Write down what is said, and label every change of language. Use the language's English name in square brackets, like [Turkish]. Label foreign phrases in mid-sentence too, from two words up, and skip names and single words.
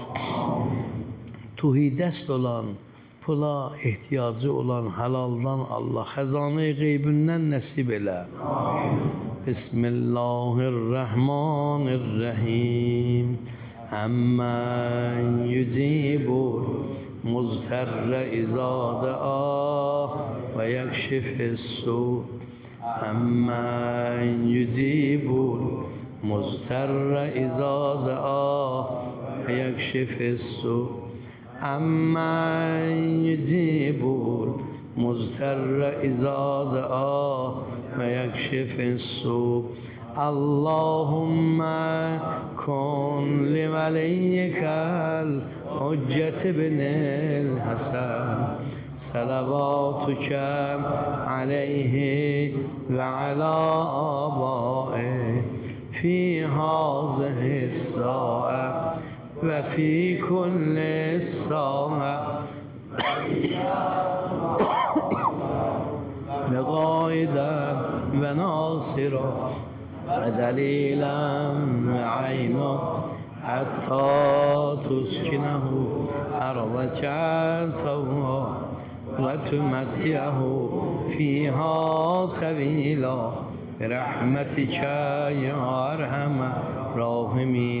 [Azerbaijani] Tuhidəst olan, pula ehtiyacı olan həlaldan Allah xəzanə-i qeybindən nəsib elə. [Arabic] بسم الله الرحمن الرحيم. أمن يجيب المضطر إذا دعا ويكشف السوء. أمن يجيب المضطر إذا دعا ويكشف السوء. أمن يجيب المضطر إذا دعا ويكشف السوء. اللهم كن لوليك الحجة بن الحسن صلواتك عليه وعلى آبائه في هذه الساعة وفي كل ساعة وقائدا وناصرا دليلا عينه حتى تسكنه أرضك طوعا وتمتعه فيها طويلا برحمتك يا أرحم الراحمين.